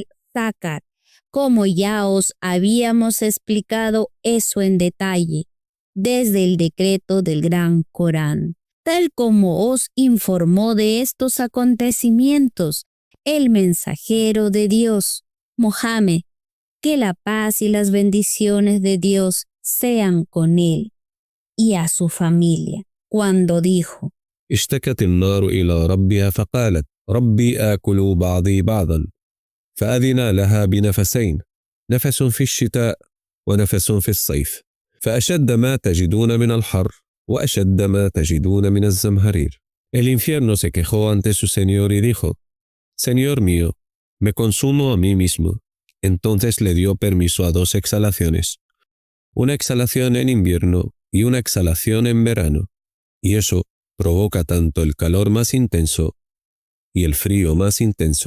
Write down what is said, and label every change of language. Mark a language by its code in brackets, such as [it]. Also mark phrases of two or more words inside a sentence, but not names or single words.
[es] Sácar, como ya os habíamos explicado eso en detalle, desde el decreto del Gran Corán, tal como os informó de estos acontecimientos el mensajero de Dios, Mohammed, que la paz y las bendiciones de Dios sean con él y a su familia, cuando dijo: [ar] اشتكت النار إلى ربها فقالت ربي آكل بعضي بعضا فأذن لها بنفسين نفس في الشتاء ونفس في الصيف فأشد ما تجدون من الحر وأشد ما تجدون من الزمهرير. [es] El infierno se quejó ante su Señor y dijo: Señor mío, me consumo a mí mismo. Entonces le dio permiso a dos exhalaciones, una exhalación en invierno y una exhalación en verano, y eso provoca tanto el calor más intenso y el frío más intenso.